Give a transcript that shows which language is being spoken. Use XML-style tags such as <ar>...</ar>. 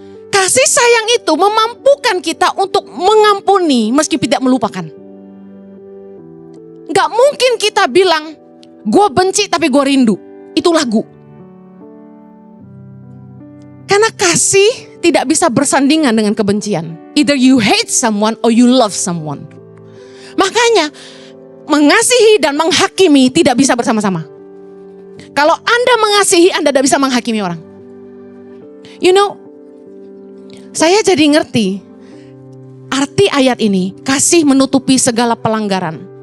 <id>Kasih sayang itu memampukan kita untuk mengampuni meski tidak melupakan. Gak mungkin kita bilang, gue benci tapi gue rindu. Itu lagu. Karena kasih tidak bisa bersandingan dengan kebencian.</id> <en>Either you hate someone or you love someone.</en> <id>Makanya mengasihi dan menghakimi tidak bisa bersama-sama. Kalau Anda mengasihi, Anda tidak bisa menghakimi orang.</id> <en>You know,</en> <id>saya jadi ngerti arti ayat ini, kasih menutupi segala pelanggaran.</id>